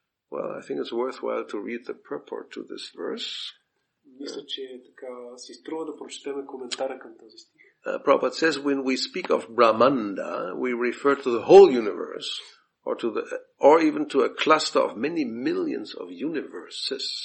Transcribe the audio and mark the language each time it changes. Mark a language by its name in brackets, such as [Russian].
[English] Well, I think it's worthwhile to read the purport to this verse. [Bulgarian] Мисля, че така си струва да прочетем коментара към този стих. [English] Prabhupada says when we speak of Brahmanda, we refer to the whole universe, or even to a cluster of many millions of universes.